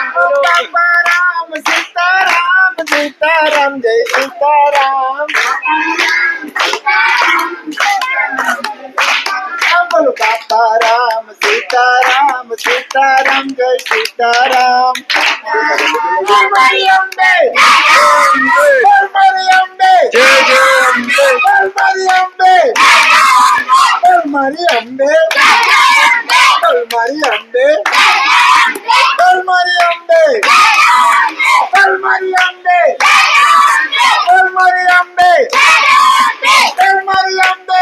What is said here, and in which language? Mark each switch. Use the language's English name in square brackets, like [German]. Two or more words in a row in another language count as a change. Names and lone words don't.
[Gujarati] બાપા રામ સીતારામ સીતારામ જય સીતારામ. બોલો બાપા રામ સીતારામ સીતારામ જય સીતારામ. મારી અંબે મારી અંબે જય જય અંબે। મારી અંબે મારી અંબે મારી અંબે મારી અંબે મારી અંબે મારી અંબે મારી અંબે.